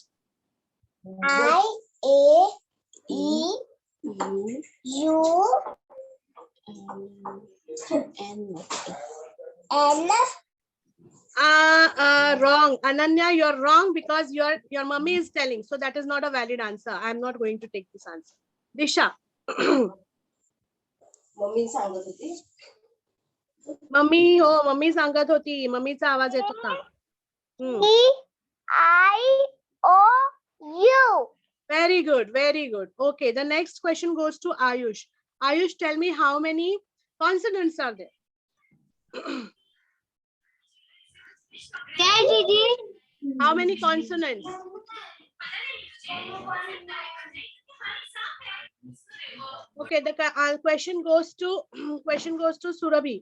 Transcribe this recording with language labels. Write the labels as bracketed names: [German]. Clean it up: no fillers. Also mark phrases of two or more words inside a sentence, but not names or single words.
[English] I, A, E, U, N. Wrong. Ananya, you're wrong because your mummy is telling. So that is not a valid answer. I'm not going to take this answer. Disha. [Marathi] मम्मी सांगत होती मम्मीचा आवाज येत होता. [English] E-I-O-U. Very good, very good. Okay, the next question goes to Ayush. Ayush, tell me how many consonants are there? How many consonants? Okay, the question goes to Surabhi.